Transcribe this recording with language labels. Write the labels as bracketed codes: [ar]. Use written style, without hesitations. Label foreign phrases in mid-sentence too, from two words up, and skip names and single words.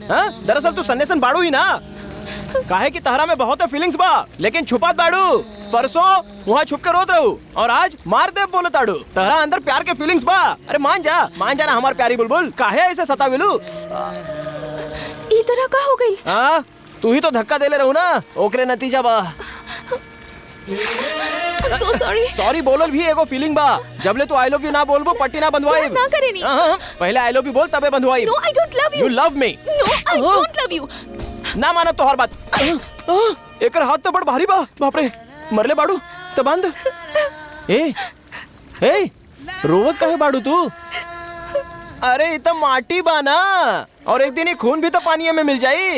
[bho] दरअसल तू सन्यासन बाड़ू ही ना। काहे कि तहरा में बहुत फीलिंग्स बा लेकिन छुपात बाड़ू। परसों वहाँ छुप के रोत रहू और आज मार दे बोले ताड़ू। तहरा अंदर प्यार के फीलिंग्स बा। अरे मान जा ना हमार प्यारी बुलबुल। काहे ऐसे सतावेलू? ई तरह का हो गई? हाँ तू ही तो धक्का देले रहू ना, ओकरे नतीजा बा। [en] so sorry। [bho] सॉरी बोलल भी एगो फीलिंग बा। जबले तू [en] I love you [bho] ना बोलबो पट्टी ना बंधवाई। ना करेनी। पहले [en] I love you [bho] बोल तबे बंधवाई। [en] no I don't love you. you love me. no I don't love you. [bho] ना मानब तो हर बात। एकर हाथ तो बड़ भारी बा। बाप रे मरले बाड़ू तो बंद। ए रोवत काहे बाड़ू तू? अरे ये तो माटी बा ना, और एक दिन ये खून भी तो पानी में मिल जाई।